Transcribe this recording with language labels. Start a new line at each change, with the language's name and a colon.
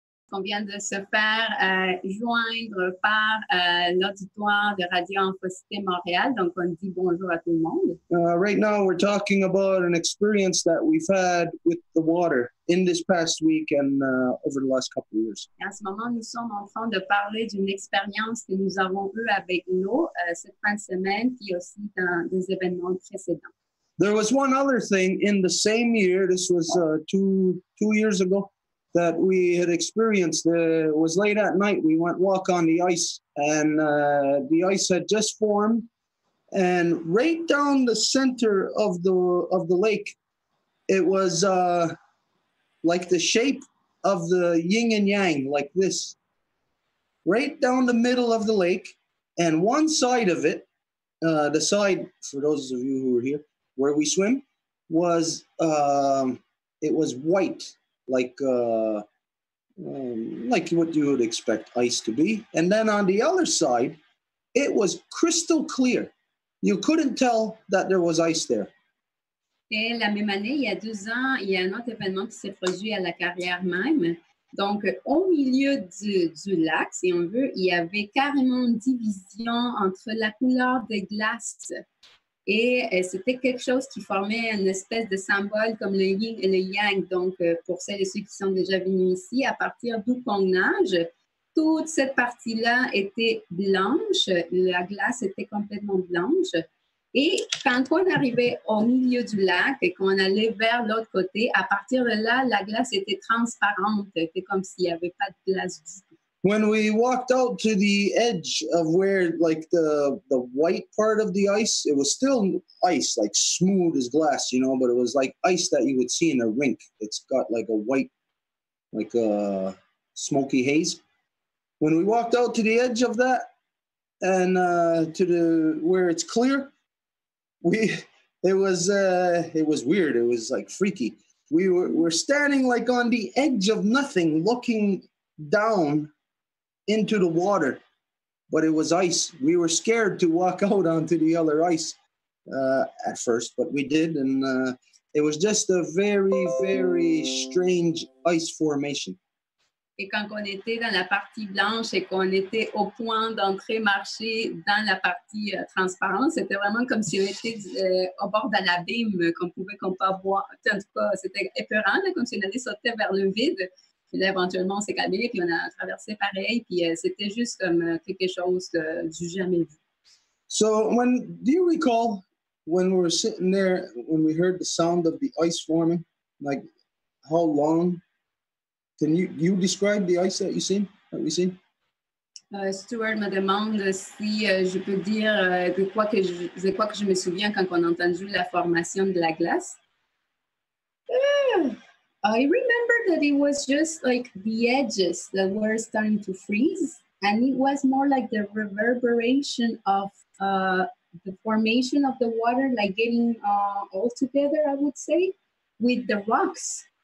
French: qu'on vient de se faire joindre par l'auditoire de Radio-InfoCite Montréal. Donc, on dit bonjour à tout le monde.
English: Right now, we're talking about an experience that we've had with the water in this past week and over the last couple of years.
French: En ce moment, nous sommes en train de parler d'une expérience que nous avons eue avec l'eau cette fin de semaine, puis aussi dans des événements précédents.
English: There was one other thing in the same year, this was two years ago, that we had experienced. It was late at night. We went walk on the ice, and the ice had just formed. And right down the center of the lake, it was like the shape of the yin and yang, like this. Right down the middle of the lake, and one side of it, the side, for those of you who are here, where we swim, was it was white, like what you would expect ice to be. And then on the other side, it was crystal clear. You couldn't tell that there was ice there.
French: Et la même année, il y a 2 ans, il y a un autre événement qui s'est produit à la carrière même. Donc, au milieu du lac, si on veut, il y avait carrément une division entre la couleur des glaces. Et c'était quelque chose qui formait une espèce de symbole comme le yin et le yang. Donc, pour celles et ceux qui sont déjà venus ici, à partir d'où qu'on nage, toute cette partie-là était blanche. La glace était complètement blanche. Et quand on arrivait au milieu du lac et qu'on allait vers l'autre côté, à partir de là, la glace était transparente. C'était comme s'il n'y avait pas de glace du tout.
English: When we walked out to the edge of where, like, the white part of the ice, it was still ice, like smooth as glass, you know, but it was like ice that you would see in a rink. It's got like a white, like a smoky haze. When we walked out to the edge of that and to the where it's clear, it was weird. It was like freaky. We're standing like on the edge of nothing, looking down into the water, but it was ice. We were scared to walk out onto the other ice at first, but we did, and it was just a very, very strange ice formation.
French: Et quand on était dans la partie blanche et qu'on était au point d'entrer marcher dans la partie transparente, c'était vraiment comme si on était au bord d'un abîme qu'on pouvait pas voir. En tout cas, c'était épeurant, là, comme si on allait sauter vers le vide. Puis là, éventuellement, on s'est calmé, puis on a traversé pareil, puis c'était juste comme quelque chose du jamais vu.
English: So, do you recall when we were sitting there, when we heard the sound of the ice forming, like how long? Can you describe the ice that we seen?
French: Stuart me demande si je peux dire de quoi que je me souviens quand on a entendu la formation de la glace.
English: I remember that it was just like the edges that were starting to freeze, and it was more like the reverberation of the formation of the water, like getting all together, I would say, with the rocks.